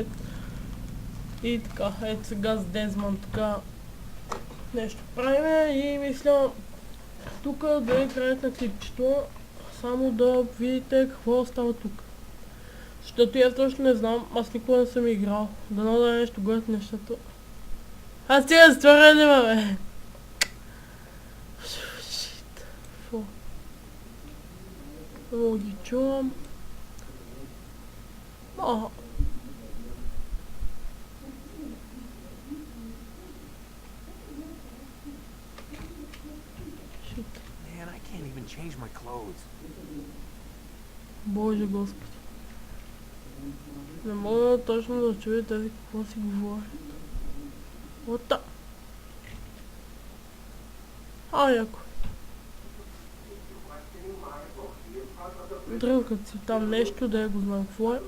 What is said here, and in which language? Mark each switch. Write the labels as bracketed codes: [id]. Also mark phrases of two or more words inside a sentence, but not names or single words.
[bg] И така, ето сега с Дезман така нещо правиме и мисля тук да е краят на клипчето, само да видите какво става тук. Защото аз точно не знам, аз никога не съм играл, дано да е нещо готино нещото. Аз стига с това редима, бе! Шит, фу. Много ги чувам. [en] Man, I can't even change my clothes. [bg] Боже Господи. Не мога точно да чуя тези какво си говорят. Ота. Яко. Дрънкат си там нещо, да я го знам какво е.